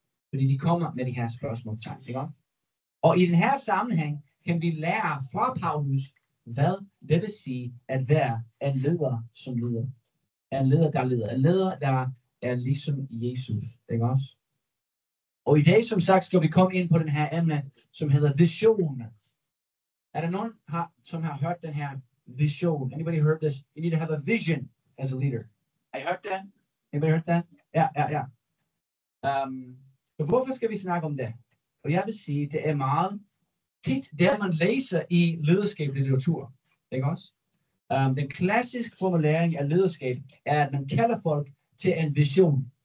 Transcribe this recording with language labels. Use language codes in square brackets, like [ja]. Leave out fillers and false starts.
[da] Fordi de kommer med de her spørgsmålstegn. Ikke? Og i den her sammenhæng kan vi lære fra Paulus, hvad det vil sige at være en leder som leder. En leder, der leder. En leder, der er ligesom Jesus. Ikke også? Og i dag, som sagt, skal vi komme ind på den her emne, som hedder vision. Er der nogen, som har hørt den her vision? [en] Anybody heard this? You need to have a vision as a leader. [da] Har I hørt det? [en] Anybody heard that? [da] Ja. Så hvorfor skal vi snakke om det? Og jeg vil sige, det er meget tit, det man læser i lederskabslitteratur. Ikke også? Den klassiske formulering af lederskab er, at man kalder folk til en vision.